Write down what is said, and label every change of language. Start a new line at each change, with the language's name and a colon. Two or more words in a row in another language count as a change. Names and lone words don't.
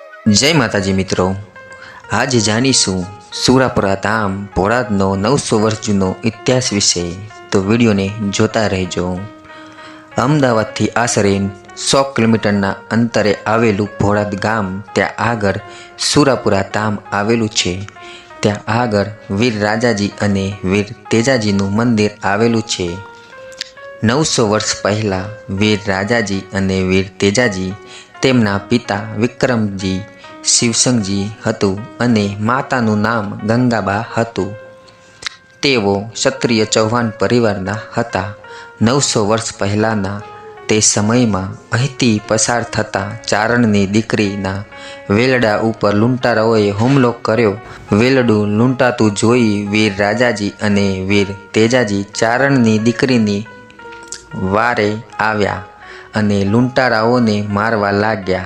Gujarati: જય માતાજી મિત્રો, આજ જાણીશું સુરાપુરા ધામ ભોળાદનો 900 વર્ષ જૂનો ઇતિહાસ વિષય। તો વિડિયો ને જોતા રહો। અમદાવાદથી આશરે 100 કિલોમીટરના અંતરે આવેલું ભોળાદ ગામ ત્યાં આગળ સુરાપુરા ધામ આવેલું છે। ત્યાં આગળ વીર રાજાજી અને વીર તેજાજીનું મંદિર આવેલું છે। 900 વર્ષ પહેલા વીર રાજાજી અને વીર તેજાજી તેમના પિતા વિક્રમજી શિવસંગજી હતું અને માતાનું નામ ગંગાબા હતું। તેઓ ક્ષત્રિય ચૌહાણ પરિવારના હતા। 900 વર્ષ પહેલાના તે સમયમાં અહીંથી પસાર થતા ચારણની દીકરીના વેલડા ઉપર લૂંટારાઓએ હુમલો કર્યો। વેલડું લૂંટાતું જોઈ વીર રાજાજી અને વીર તેજાજી ચારણની દીકરીની વારે આવ્યા અને લૂંટારાઓને મારવા लाग्या।